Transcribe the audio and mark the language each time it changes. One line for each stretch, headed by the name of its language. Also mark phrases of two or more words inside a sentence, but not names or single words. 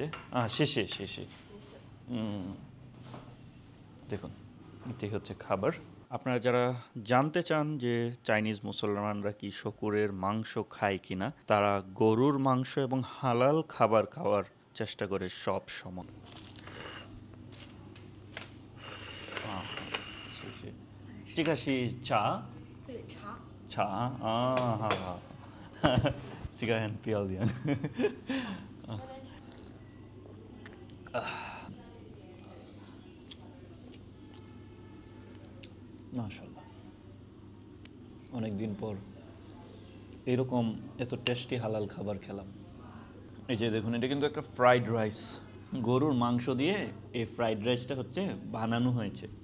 Bangla: শিশি দেখুন, এটি হচ্ছে খাবার। আপনারা যারা জানতে চান যে চাইনিজ মুসলমানরা কি শকুরের মাংস খায় কিনা, তারা গরুর মাংস এবং হালাল খাবার খাওয়ার চেষ্টা করে সব সময়।
Chinese: 这个是茶，对茶，茶啊，好好，这个很漂亮。
Bangla: মাশাআল্লাহ, অনেক দিন পর এরকম এত টেস্টি হালাল খাবার খেলাম। এই যে দেখুন, এটা কিন্তু একটা ফ্রাইড রাইস, গরুর মাংস দিয়ে এই ফ্রাইড রাইসটা হচ্ছে বানানো হয়েছে।